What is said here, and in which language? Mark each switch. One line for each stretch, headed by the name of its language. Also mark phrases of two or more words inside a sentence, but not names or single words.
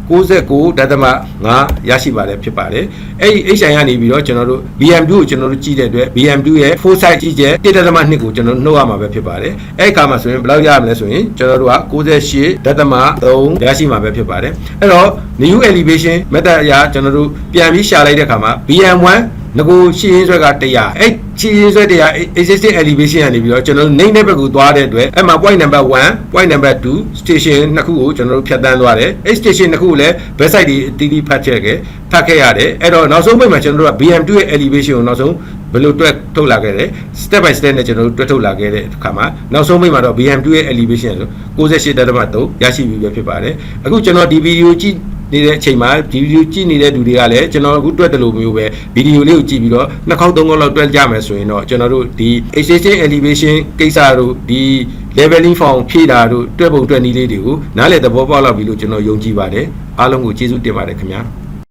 Burmese: 69.5 ရရှိပါတယ်ဖြစ်ပါတယ်အဲ့ဒီ HI ကနေပြီးတော့ကျွန်တော်တို့ BM2 ကိုကျွန်တော်တို့ကြည့်တဲ့အတွက် BM2 ရဲ့ 4 site ကြည့်ချက် 1.2 ကိုကျွန်တော်နှုတ်ရမှာပဲဖြစ်ပါတယ်အဲ့ဒီအခါမှာဆိုရင်ဘယ်လောက်ရမလဲဆိုရင်ကျွန်တော်တို့က98.3 ရရှိမှာပဲဖြစ်ပါတယ်အဲ့ တော့
English: new elevation method
Burmese: အရာကျွန်တော်တို့ပြန်ပြီးရှာလိုက်တဲ့အခါမှာ BM1 ငကိုရှင်းရင်းဆွဲက100အဲ့ရှင်းရင်းဆွဲ100
English: existing elevation
Burmese: ကနေပြီးတော့ကျွန်တော်တို့နှိမ့်တဲ့ဘက်ကိုသွားတဲ့အတွက်အဲ့မှာ point
English: number 1 point number 2 station
Burmese: နှစ်ခုကိုကျွန်တော်တို့ဖြတ်တန်းသွားတယ်အဲ့ station နှစ်ခုကိုလည်း website တွေအတီးတီးဖတ်ခဲ့ရတယ်အဲ့တော့နောက်ဆုံးပိ တ်မှာကျွန်တော်တို့က BM2 ရဲ့ elevation ကိုနောက်ဆုံးဘယ်လိုတွက်ထုတ်လာခဲ့လဲ
English: step by step
Burmese: နဲ့ကျွန်တော်တို့တွက်ထုတ်လာခဲ့တဲ့အခါမှာနောက်ဆုံးပိတ်မှာတော့ BM2 ရဲ့ elevation ဆို98.3 ရရှိပြီပဲဖြစ်ပါတယ်အခုကျွန်တော်ဒီဗီဒီယိုကြည့်နေတဲ့အချိန်မှာဒီဗီဒီယိုကြည့်နေတဲ့လူတွေကလည်းကျွန်တော်အခုတွက်တယ်လို့မျိုးပဲဗီဒီယိုလေးကိုကြည့်ပြီးတော့2ခေါက်3ခေါက်လောက်တွက်ကြမယ်ဆိုရင်တော့ကျွန်တော်တို့ဒီ
English: existing elevation
Burmese: ကိစ္စတို့ဒီ
English: leveling form
Burmese: ဖြည့်တာတို့တွက်ပုံတွက်နည်းလေးတွေကိုနားလည်သဘောပေါက်လောက်ပြီလို့ကျွန်တော်ယုံကြည်ပါတယ်အားလုံးကိုကျေးဇူးတင်ပါတယ်ခင်ဗျာ